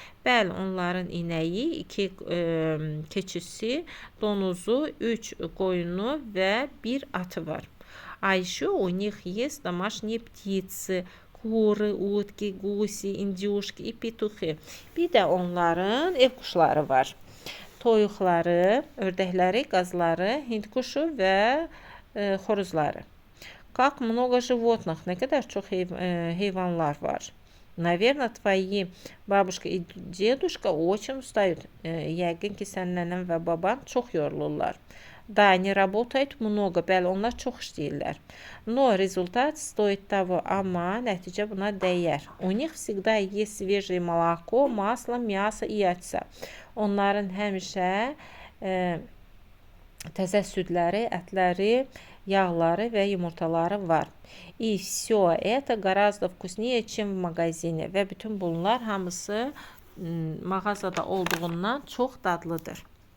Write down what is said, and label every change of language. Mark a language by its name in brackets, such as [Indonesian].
[Azerbaijani] Bəli, onların inəyi, 2 keçisi, donuzu, 3 qoyunu və 1 atı var. [Russian] А еще у них есть домашние птицы, kuru, utki, gusi, индюшки и петухи. [Azerbaijani] Bir də onların ev quşları var. Toyuqları, ördəkləri, qazları, hindquşu və xoruzları. [Russian] Как много животных, [Azerbaijani] nə qədər çox heyvanlar var. [Russian] Наверное, твои бабушка и дедушка очень устают. [Azerbaijani] Yəqin ki, sənin nənən və baban çox yorulurlar. [Russian] Да, они работают много, [Azerbaijani] bəli, onlar çox işləyirlər. [Russian] Но результат стоит того, [Azerbaijani] amma nəticə buna dəyər. [Russian] У них всегда есть свежее молоко, масло, мясо и яйца. [Azerbaijani] Onların həmişə təzə südləri, ətləri, yağları və yumurtaları var. [Russian] И все это гораздо вкуснее, чем в магазине. [Azerbaijani] Və bütün bunlar hamısı mağazada olduğundan çox dadlıdır.